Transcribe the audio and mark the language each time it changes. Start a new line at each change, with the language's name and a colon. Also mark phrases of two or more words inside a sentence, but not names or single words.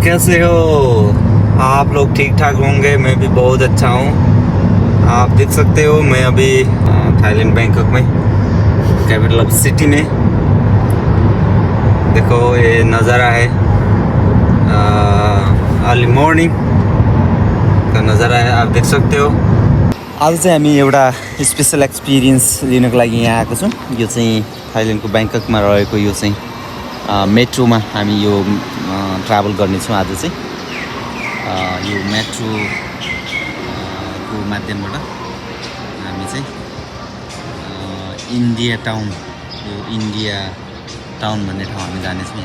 Hindi: कैसे हो आप लोग? ठीक ठाक होंगे। मैं भी बहुत अच्छा हूँ। आप देख सकते हो मैं अभी थाईलैंड बैंकॉक में,
English: capital of city
Hindi: में। देखो ये नज़ारा है,
English: early morning
Hindi: का नज़ारा है, आप देख सकते हो।
Nepali: आज चाहिँ हामी एउटा
English: special experience
Nepali: लिनको लागि यहाँ आएको छौँ। यो चाहिँ थाइल्यान्डको ब्याङ्ककमा रहेको यो चाहिँ मेट्रोमा हामी यो ट्राभल गर्नेछौँ आज चाहिँ। यो मेट्रो को माध्यमबाट हामी चाहिँ इन्डिया टाउन, यो इन्डिया टाउन भन्ने ठाउँ हामी जानेछौँ।